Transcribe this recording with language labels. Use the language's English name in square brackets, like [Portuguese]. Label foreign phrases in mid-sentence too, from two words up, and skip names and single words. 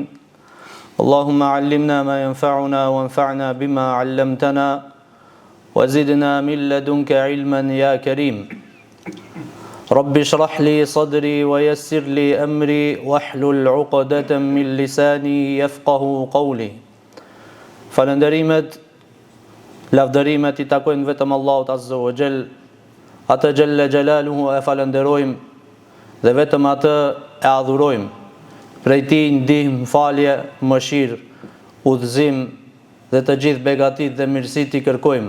[Arabic] اللهم علمنا ما ينفعنا وانفعنا بما علمتنا وزدنا من لدنك علما يا كريم. رب اشرح لي صدري ويسر لي أمري واحلل عقدة من لساني يفقهوا قولي. [Albanian] Falënderimet, lavdërimet I takojnë vetëm Allahut [Arabic] عز وجل, [Albanian] atë [Arabic] جل جلاله [Albanian] e falenderojmë dhe vetëm atë e adhurojmë. Prej Tij ndihmë, falje, mëshirë, udhëzim dhe të gjithë begatit dhe mirësit I kërkojmë.